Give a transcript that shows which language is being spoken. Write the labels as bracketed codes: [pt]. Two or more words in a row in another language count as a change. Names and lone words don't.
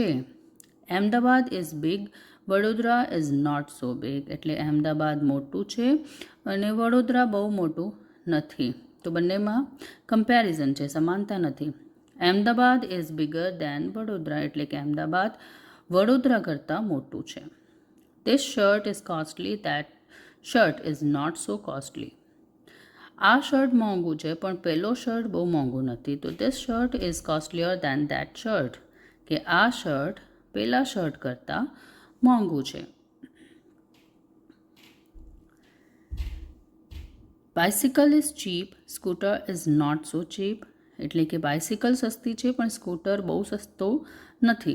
[en] Ahmedabad is big, Vadodara is not so big, [gu] એટલે અહેમદાબાદ મોટું છે અને વડોદરા બહુ મોટું નથી. તો બંનેમાં કમ્પેરિઝન છે, સમાનતા નથી. [en] Ahmedabad is bigger than Vadodara, [gu] એટલે કે અહેમદાબાદ વડોદરા કરતાં મોટું છે. [en] This shirt is costly, that shirt is not so costly. [gu] આ શર્ટ મોંઘું છે પણ પેલો શર્ટ બહુ મોંઘું નથી. [en] તો this shirt is costlier than that shirt, [gu] કે આ શર્ટ પેલા શર્ટ કરતાં મોંઘું છે. [en] Bicycle is cheap, scooter is not so cheap, [gu] એટલે કે બાઇસિકલ સસ્તી છે પણ સ્કૂટર બહુ સસ્તો નથી.